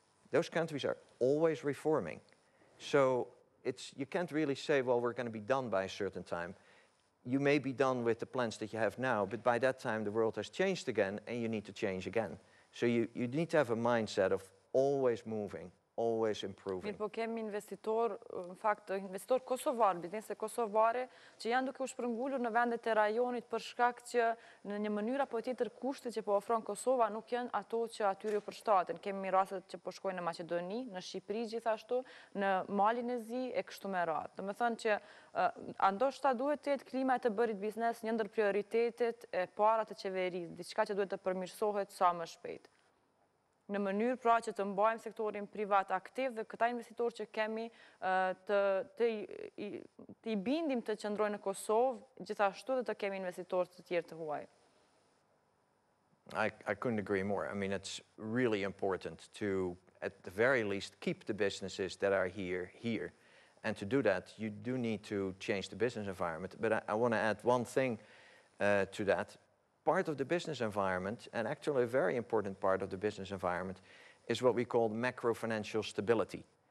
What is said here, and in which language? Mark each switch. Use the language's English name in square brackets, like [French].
[English] Those countries are always reforming. So you can't really say, well, we're going to be done by a certain time. You may be done with the plans that you have now, but by that time the world has changed again and you need to change again. So you need to have a mindset of always moving, always improving. [Albanian] Mirë, po kemi investitor, në fakt, investitor kosovar, biznese kosovare, që janë duke u shpërngulur në vendet e rajonit për shkak që në një mënyrë apo tjetër kushtet që po ofron Kosova nuk janë ato që atyre u përshtaten. Kemi rastet që po shkojnë në Maqedoni, në Shqipëri gjithashtu, në Malin e Zi e kështu me radhë. Do të thënë që ndoshta duhet të jetë klima e të bërit biznes një ndër prioritetet e para të qeverisë, diçka që duhet të përmirësohet sa më shpejt. Në mënyrë pra që të mbajmë sektorin privat aktiv dhe këta investitorë që kemi të i bindim të qëndrojnë në Kosovë, gjithashtu dhe të kemi investitorë të tjerë të huaj. [English] I couldn't agree more. I mean, it's really important to, at the very least, keep the businesses that are here. And to do that, you do need to change the business environment. But I want to add one thing to that. Part of the business environment, and actually a very important part of the business environment, is what we call macro-financial stability.